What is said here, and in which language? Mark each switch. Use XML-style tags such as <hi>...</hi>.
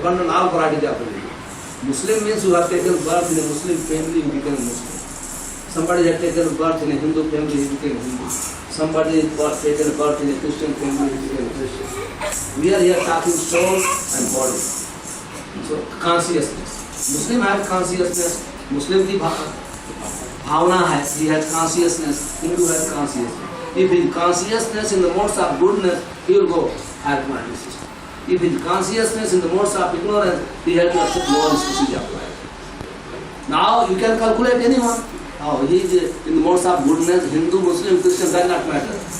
<en>Abandon all varieties of religion. Muslim means you have taken birth in a Muslim family, you became Muslim. Somebody has taken birth in a Hindu family, he became Hindu. Somebody has taken birth in a Christian family, he became Christian. We are here talking soul and body. So consciousness. Muslim have consciousness.</en> <hi>Muslim की भावना है.</hi> <en>He has consciousness. Hindu has consciousness. If in consciousness in the modes of goodness, he will go higher planet system. If in consciousness in the modes of ignorance, he has to accept lower species of life. Now you can calculate anyone. Oh, he is in the modes of goodness, Hindu, Muslim, Christian, does not matter.</en>